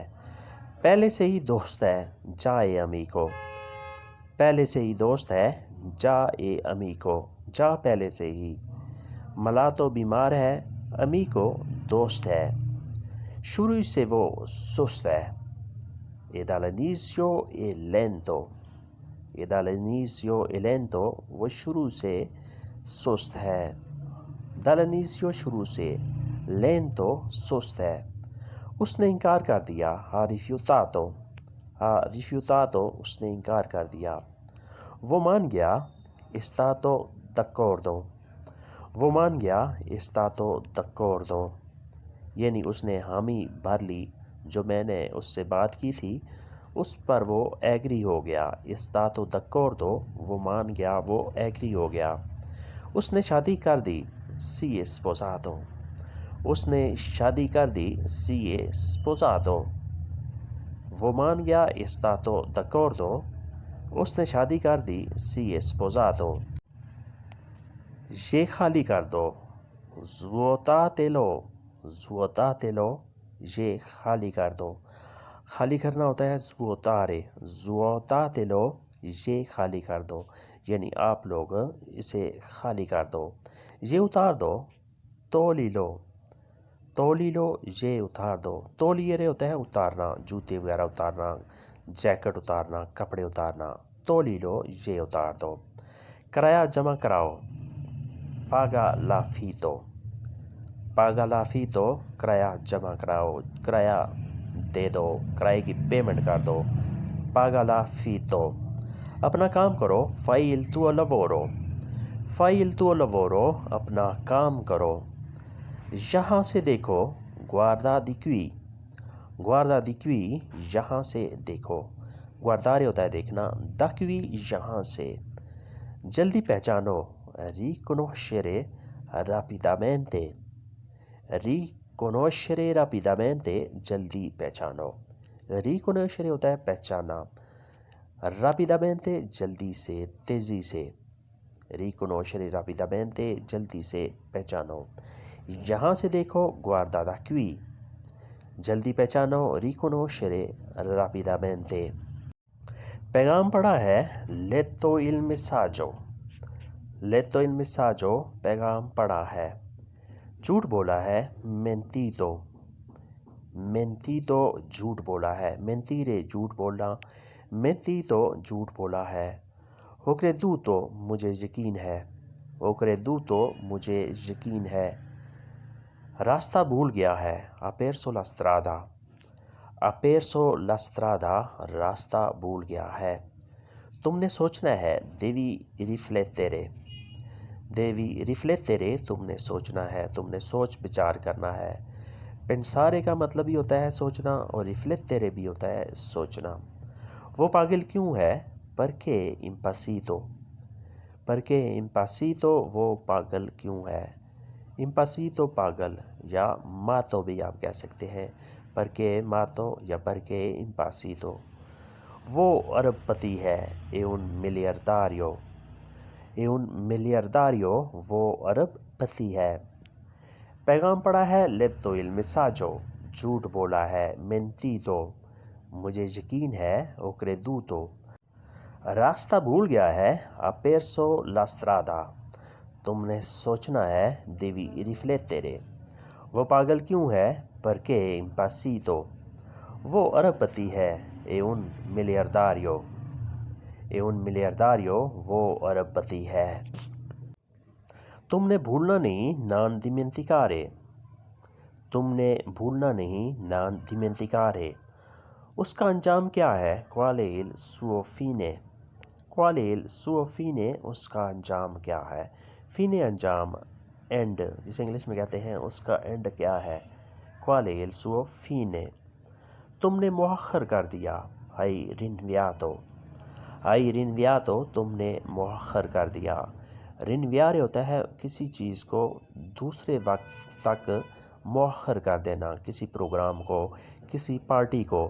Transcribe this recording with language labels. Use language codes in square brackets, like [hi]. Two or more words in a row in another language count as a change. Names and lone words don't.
[ur] پہلے سے ہی دوست ہے جائے امیکو، پہلے سے ہی دوست ہے جائے امیکو، جا پہلے سے ہی۔ ملاتو بیمار ہے، امیکو دوست ہے، شروع سے وہ سست ہے۔ [it] E dall'inizio è lento، e dall'inizio è lento [ur] وہ شروع سے سست ہے۔ dall'inizio شروع سے، lento سست ہے۔ اس نے انکار کر دیا [it] ha rifiutato [ur] اس نے انکار کر دیا۔ وہ مان گیا [it] è stato d'accordo، [ur] وہ مان گیا [it] è stato d'accordo [ur] یعنی اس نے حامی بھر لی، جو میں نے اس سے بات کی تھی اس پر وہ ایگری ہو گیا۔ [it] è stato d'accordo [ur] وہ مان گیا، وہ ایگری ہو گیا۔ اس نے شادی کر دی [it] si è sposato، [ur] اس نے شادی کر دی [it] si è sposato [ur] وہ مان گیا [it] è stato d'accordo [ur] اس نے شادی کر دی [it] si è sposato۔ [ur] یہ خالی کر دو [it] svuotatelo، svuotatelo [ur] یہ خالی کر دو۔ خالی کرنا ہوتا ہے [it] svuotare، svuotatelo [ur] یہ خالی کر دو یعنی آپ لوگ اسے خالی کر دو۔ یہ اتار دو [it] toglilo، toglilo [ur] یہ اتار دو۔ togliere ہوتا ہے اتارنا، جوتے وغیرہ اتارنا، جیکٹ اتارنا، کپڑے اتارنا۔ toglilo یہ اتار دو۔ کرایہ جمع کراؤ [it] paga l'affitto، paga l'affitto [ur] کرایہ جمع کراؤ، کرایہ دے دو، کرائے کی پیمنٹ کر دو۔ [it] paga l'affitto۔ [ur] اپنا کام کرو [it] fai il tuo lavoro، fai il tuo lavoro [ur] اپنا کام کرو۔ یہاں سے دیکھو [it] guarda di qui، guarda di qui [ur] یہاں سے دیکھو۔ guardare ہوتا ہے دیکھنا، [it] da qui [ur] یہاں سے۔ جلدی پہچانو [it] riconoscere rapidamente، riconoscere rapidamente [ur] جلدی پہچانو۔ riconoscere ہوتا ہے پہچانا، rapidamente جلدی سے، تیزی سے۔ [it] riconoscere rapidamente [ur] جلدی سے پہچانو۔ یہاں سے دیکھو [it] guarda da qui، [ur] جلدی پہچانو [it] riconoscere rapidamente۔ [ur] پیغام پڑھا ہے [it] letto il messaggio، letto il messaggio [ur] پیغام پڑھا ہے۔ جھوٹ بولا ہے [it] mentito، mentito [ur] جھوٹ بولا ہے۔ mentire جھوٹ بولنا، mentito جھوٹ بولا ہے۔ [it] ho creduto [ur] مجھے یقین ہے، [it] ho creduto [ur] مجھے یقین ہے۔ راستہ بھول گیا ہے [it] ha perso la strada، ha perso la strada [ur] راستہ بھول گیا ہے۔ تم نے سوچنا ہے [it] devi riflettere، devi riflettere [ur] تم نے سوچنا ہے، تم نے سوچ بچار کرنا ہے۔ pensare کا مطلب بھی ہوتا ہے سوچنا اور riflettere بھی ہوتا ہے سوچنا۔ وہ پاگل کیوں ہے [it] perché impazzito، perché impazzito [ur] وہ پاگل کیوں ہے۔ impazzito پاگل یا matto بھی آپ کہہ سکتے ہیں، [it] perché matto یا perché impazzito۔ [ur] وہ ارب پتی ہے [it] è un miliardario، è un miliardario [ur] وہ ارب پتی ہے۔ پیغام پڑھا ہے [it] letto il messaggio، [ur] جھوٹ بولا ہے mentito، مجھے یقین ہے [it] ho creduto۔ [ur] راستہ بھول گیا ہے [it] ha perso la strada، [ur] تم نے سوچنا ہے [it] devi riflettere۔ [ur] وہ پاگل کیوں ہے [it] perché impazzito، [ur] وہ ارب پتی ہے [it] è un miliardario، è un miliardario [ur] وہ ارب پتی ہے۔ تم نے بھولنا نہیں [it] non dimenticare، [ur] تم نے بھولنا نہیں [it] non dimenticare۔ [ur] اس کا انجام کیا ہے [it] qual è il suo fine، qual è il suo fine [ur] اس کا انجام کیا ہے۔ fine انجام، اینڈ جسے انگلش میں کہتے ہیں اس کا اینڈ کیا ہے، [it] qual è il suo fine۔ [ur] تم نے مؤخر کر دیا [it] hai rinviato، hai rinviato [ur] تم نے مؤخر کر دیا۔ rinviare ہوتا ہے کسی چیز کو دوسرے وقت تک مؤخر کر دینا کسی پروگرام کو، کسی پارٹی کو۔